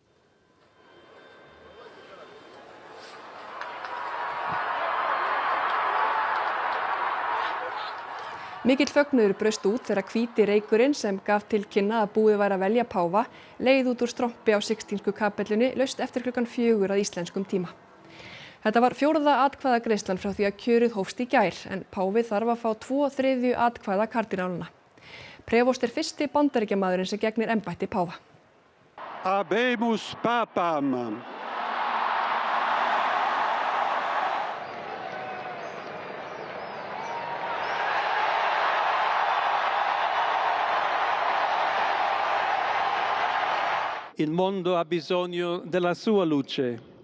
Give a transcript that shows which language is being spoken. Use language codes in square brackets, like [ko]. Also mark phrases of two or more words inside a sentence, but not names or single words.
[is] Mikill fögnuður braust út þegar hvíti reykurinn sem gaf til kynna að búið væri að velja páfa leið út úr strompi á Sixtínsku kapellunni laust eftir klukkan 4 að íslenskum tíma. Þetta var 4. atkvæðagreiðslan frá því að kjörið hófst í gær en páfi þarf að fá 2/3 atkvæða kardínálana. Prevost fyrsti Bandaríkjamaðurinn sem gegnir embætti páfa. [la] Habemus papam. [it] Il mondo ha bisogno della sua luce.